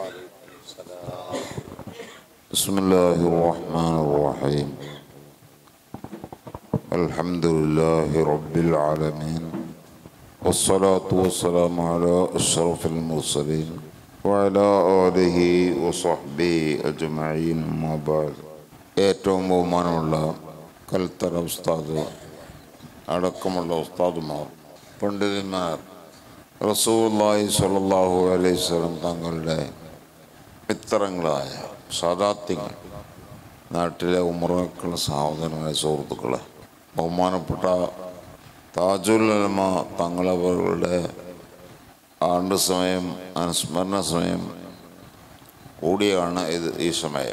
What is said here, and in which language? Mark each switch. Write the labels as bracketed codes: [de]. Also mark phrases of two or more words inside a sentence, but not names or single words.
[ar] بسم الله الرحمن الرحيم. الحمد لله رب العالمين، والصلاة والسلام على أشرف المرسلين وعلى آله وصحبه أجمعين. ما بعد. [ml] ഏറ്റവും ബഹുമാനമുള്ള കൽത്തറ ഉസ്താദ് അടക്കമുള്ള ഉസ്താദുമാർ, പണ്ഡിതന്മാർ, [ar] رسول الله صلى الله عليه وسلم [ml] തങ്ങളുടെ മിത്രങ്ങളായ സാദാത്യങ്ങൾ, നാട്ടിലെ ഉമറാക്കളെ സഹോദരങ്ങളെ, സുഹൃത്തുക്കളെ, ബഹുമാനപ്പെട്ട താജുൽ ഉലമ തങ്ങളവരുടെ ആണ്ട് സമയം, അനുസ്മരണ സമയം കൂടിയാണ് ഈ സമയം.